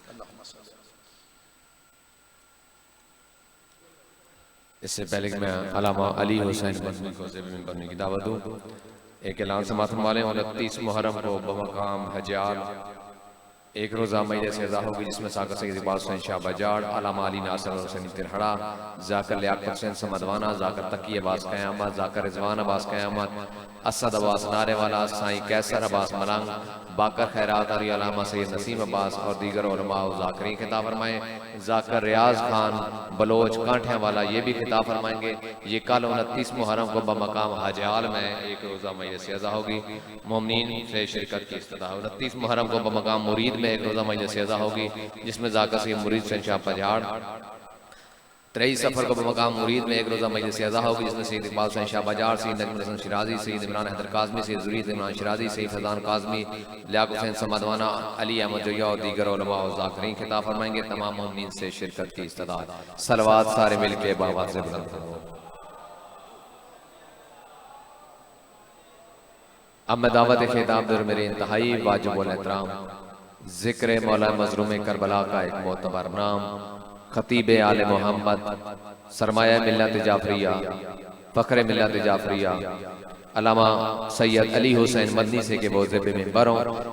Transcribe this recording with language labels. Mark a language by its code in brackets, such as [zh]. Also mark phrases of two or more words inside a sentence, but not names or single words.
[ur] اس سے پہلے کہ میں علامہ علی حسین مدنی کو زمین پڑھنے کی دعوت دوں، ایک اعلان سماعتن والے 29 محرم کو بمقام ہجال ایک روزہ مجلس عزا ہوگی، جس میں ساکر سید اقبال حسین شاہ بجاڑ، علامہ علی ناصر حسین ترہڑا, جاکر لیاقت حسین سمدوانہ، جاکر تقی عباس قیامت، جاکر رضوان عباس قیامت، اسد عباس نارے والا, سائیں قیصر عباس ملنگ، باقر خیرات علی، علامہ سید نسیم عباس اور دیگر علما ذاکرین خطاب فرمائیں. جاکر ریاض خان بلوچ کانٹھیا والا یہ بھی خطاب فرمائیں گے. یہ کل 29 محرم کو بمقام ہجال میں ایک روزہ مجلس عزا ہوگی، مومنین سے شرکت کی استدعا. 29 محرم کو بمقام مرید میں ایک روزہ مجلس عزا ہوگی، جس میں جاکر سید مرید حسین شاہ بجاڑ. 23 صفر کو بمقام مرید میں ایک روزہ مجلس عزا ہوگی، جس میں سید اقبال حسین شاہ بجاڑ، سید نجم الحسن شیرازی، سید عمران حیدر کاظمی، سید زرید عمران شیرازی، سید فیضان کاظمی، لیاقت حسین سمدوانہ، علی احمد جویا اور دیگر علما اور ذاکرین خطاب فرمائیں گے. تمام مومنین سے شرکت کی استدعاد۔ صلوات سارے مل کے بابا سے بلند کرو. اب میں دعوت خطاب دور میرے انتہائی واجب الاحترام ذکر مولا مظلوم کربلا کا ایک معتبر نام، خطیب آل محمد، سرمایہ ملت جعفریہ، فخر ملت جعفریہ، علامہ سید علی حسین مدنی سے کے بوجھے پہ منبر ہوں.